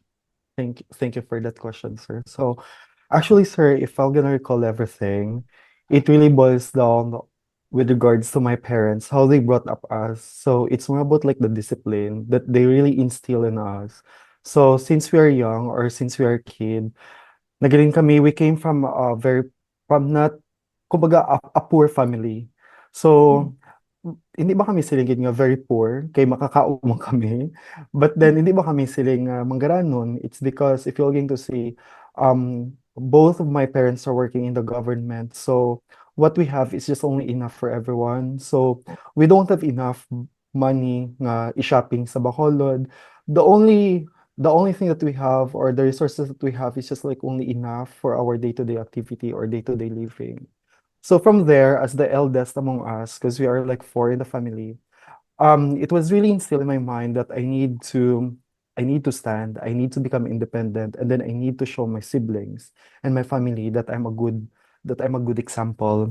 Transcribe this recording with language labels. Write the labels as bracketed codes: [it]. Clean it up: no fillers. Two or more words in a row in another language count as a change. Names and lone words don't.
[en] Thank you for that question, sir. So, actually, sir, if I'm gonna recall everything, it really boils down with regards to my parents, how they brought up us. So it's more about like the discipline that they really instill in us. So since we are young or since we are a kid, [hil] nagaling kami, [en] we came from a from not, kumbaga, a poor family. Mm. So, [hil] hindi ba kami siling nga [en] very poor, [hil] kay makakaumang kami. [en] But then, [hil] hindi ba kami siling manggaranon? [en] It's because if you're going to see, both of my parents are working in the government. So, what we have is just only enough for everyone. So, we don't have enough money [hil] nga i-shopping sa Bacolod. [en] The only the only thing that we have or the resources that we have is just like only enough for our day-to-day activity or day-to-day living. So from there, as the eldest among us, because we are like four in the family, it was really instilled in my mind that I need to stand, I need to become independent, and then I need to show my siblings and my family that I'm a good example.